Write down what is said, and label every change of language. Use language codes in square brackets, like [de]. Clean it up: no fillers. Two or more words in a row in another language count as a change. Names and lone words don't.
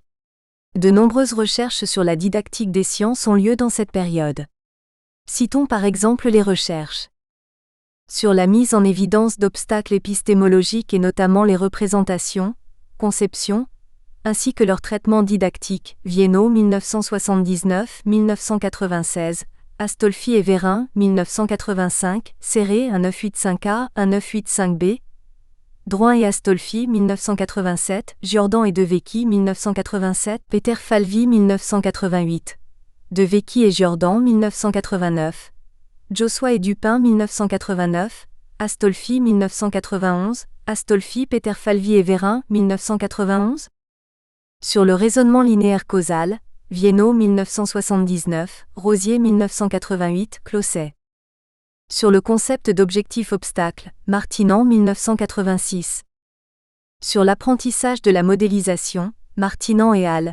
[fr] De nombreuses recherches sur la didactique des sciences ont lieu dans cette période. Citons par exemple les recherches sur la mise en évidence d'obstacles épistémologiques et notamment les représentations, conceptions, ainsi que leur traitement didactique, Viennot 1979-1996, Astolfi et Vérin 1985, Serré 1985A, 1985B, Drouin et Astolfi 1987, Giordan et De Vecchi 1987, Peter Falvey 1988, De Vecchi et Giordan 1989, Jossois et Dupin 1989, Astolfi 1991, Astolfi, Peter Falvey et Vérin 1991. Sur le raisonnement linéaire causal, Viennot 1979, Rosier 1988, Closset. Sur le concept d'objectif obstacle, Martinant 1986. Sur l'apprentissage de la modélisation, Martinant et al.